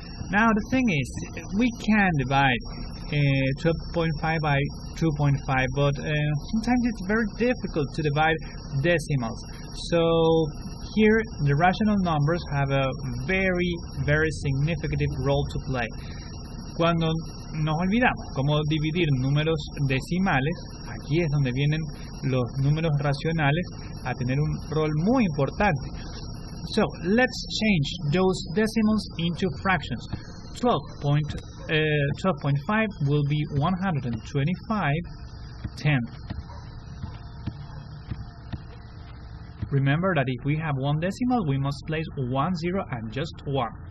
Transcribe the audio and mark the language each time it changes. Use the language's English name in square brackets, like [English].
[English] Now the thing is, we can divide 12.5 by 2.5, but sometimes it's very difficult to divide decimals. So here the rational numbers have a very significant role to play. [Spanish] Cuando nos olvidamos cómo dividir números decimales, aquí es donde vienen los números racionales a tener un rol muy importante. [English] So let's change those decimals into fractions. 12.5 will be 125 tenths. Remember that if we have one decimal, we must place 1 0 and just 1.